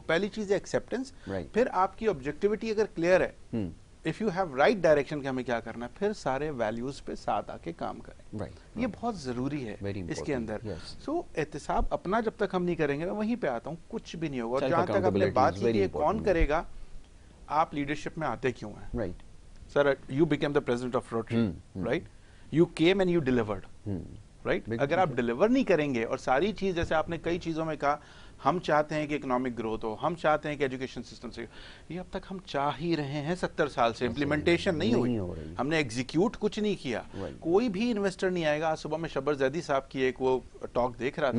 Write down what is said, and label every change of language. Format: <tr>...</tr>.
<ur>پہلی چیز ہے ایکسیپٹنس, پھر آپ کی آبجیکٹیوٹی اگر کلیئر ہے,</ur> <en>if you have right direction</en> <ur>کہ ہمیں کیا کرنا ہے, پھر سارے ویلیوز پہ ساتھ آ کے کام کریں. یہ بہت ضروری ہے اس کے اندر. سو احتساب اپنا جب تک ہم نہیں کریں گے, میں وہیں پہ آتا ہوں, کچھ بھی نہیں ہوگا. اور جہاں تک آپ نے بات کی کہ کون کرے گا, آپ لیڈرشپ میں آتے کیوں ہیں.</ur> <en>Sir, you became the president of Rotary, right? You came and you delivered, right?</en> <ur>اگر آپ ڈیلیور نہیں کریں گے, اور ساری چیز جیسے آپ نے کئی چیزوں میں کہا, ہم چاہتے ہیں کہ اکنامک گروتھ ہو, ہم چاہتے ہیں کہ ایجوکیشن سسٹم سے, یہ اب تک ہم چاہ ہی رہے ہیں 70 سال سے, امپلیمنٹیشن نہیں ہوئی, ہم نے ایگزیکیوٹ کچھ نہیں کیا. کوئی بھی انویسٹر نہیں آئے گا. آج صبح میں شبر زیدی صاحب کی ایک وہ ٹاک دیکھ رہا تھا,</ur>